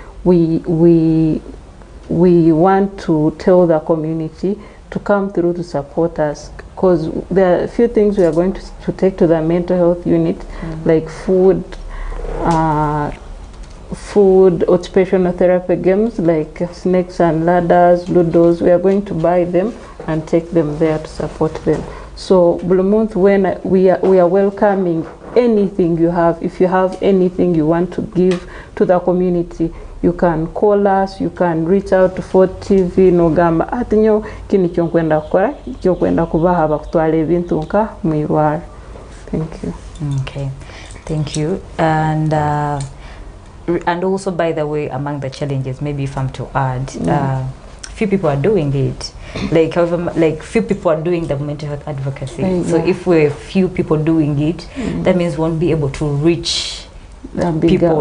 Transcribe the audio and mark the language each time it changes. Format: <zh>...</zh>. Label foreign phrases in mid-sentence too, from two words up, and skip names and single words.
<en>That's why we we want to tell the community to come through to support us, because there are a few things we are going to take to the mental health unit, like food, occupational therapy games like snakes and ladders, ludos. We are going to buy them and take them there to support them. So Blue Month, when we are welcoming anything you have. If you have anything you want to give to the community, you can call us, you can reach out to Fort TV</en> <nyn>nogamba atinyo kini kyonkwenda kukora kyokwenda kubaha bakutwala ebintu nka mwirwara.</nyn> <en>Thank you. Okay, thank you. And also, by the way, among the challenges, maybe if I'm to add, few people are doing it. Like, however, like few people are doing the mental health advocacy. So if we're few people doing it, that means we won't be able to reach people.</en>